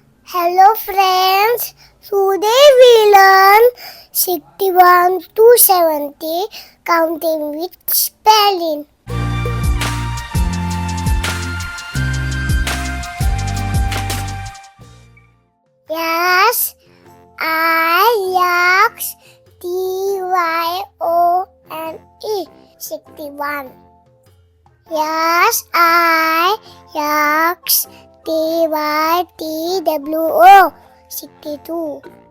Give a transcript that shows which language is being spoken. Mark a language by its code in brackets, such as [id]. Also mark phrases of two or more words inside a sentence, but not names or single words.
[en] Hello friends, today we learn 61 to 70 counting with spelling. Yes, I X T Y O N E 61. Yes, I X T Y T W O 62.